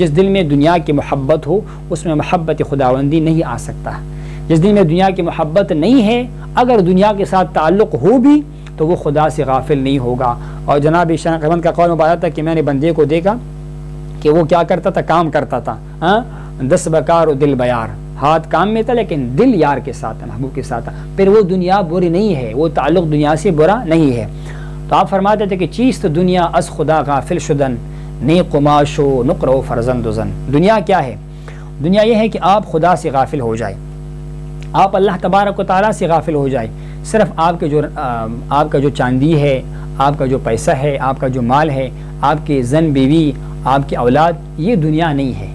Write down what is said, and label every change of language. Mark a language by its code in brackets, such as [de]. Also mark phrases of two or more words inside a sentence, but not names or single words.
[ur] جس دل میں دنیا کی محبت ہو اس میں محبت خداوندی نہیں آ سکتا. جس دل میں دنیا کی محبت نہیں ہے, اگر دنیا کے ساتھ تعلق ہو بھی تو وہ خدا سے غافل نہیں ہوگا. اور جناب شان قیمت کا قول مبارک تھا کہ میں نے بندے کو دیکھا کہ وہ کیا کرتا تھا, کام کرتا تھا, [fa] دس بکار و دل بیار, [ur] ہاتھ کام میں تھا لیکن دل یار کے ساتھ, محبوب کے ساتھ. پھر وہ دنیا بری نہیں ہے, وہ تعلق دنیا سے برا نہیں ہے. تو آپ فرماتے تھے کہ [fa] چیست دنیا از خدا غافل شدن, نی قماش و نقر و فرزند و زن. [ur] دنیا کیا ہے؟ دنیا یہ ہے کہ آپ خدا سے غافل ہو جائے, آپ اللہ تبارک و تعالیٰ سے غافل ہو جائے. صرف آپ کا جو چاندی ہے, آپ کا جو پیسہ ہے, آپ کا جو مال ہے, آپ کے زن بیوی, آپ کی اولاد, یہ دنیا نہیں ہے.